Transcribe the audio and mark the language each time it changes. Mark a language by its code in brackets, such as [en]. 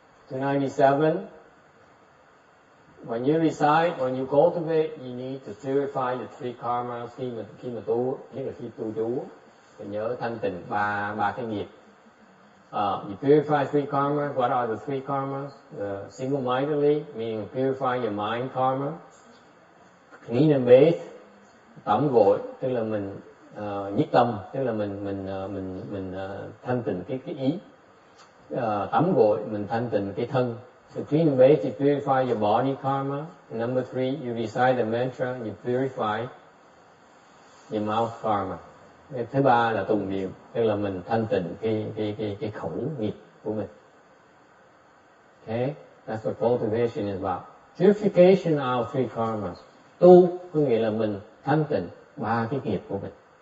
[en] 297. When you recite, when you cultivate, you need to purify the three karmas. [vi] Khi mà tu, nhất là khi tu chú, phải nhớ thanh tịnh ba cái nghiệp. [en] You purify three karmas. What are the three karmas? Single-mindedly, meaning purify your mind karma. Clean and bathe, [vi] tắm gội, tức là mình nhất tâm, tức là mình thanh tịnh cái ý. Tắm gội, mình thanh tịnh cái thân. [en] So clean and bathe, you purify your body karma. Number 3, you recite the mantra, you purify your mouth karma. [vi] Thứ ba là tụng niệm, tức là mình thanh tịnh cái khẩu nghiệp của mình. [en] Okay, that's what cultivation is about. Purification of three karmas. [vi] Tu có nghĩa là mình thanh tịnh ba cái nghiệp của mình.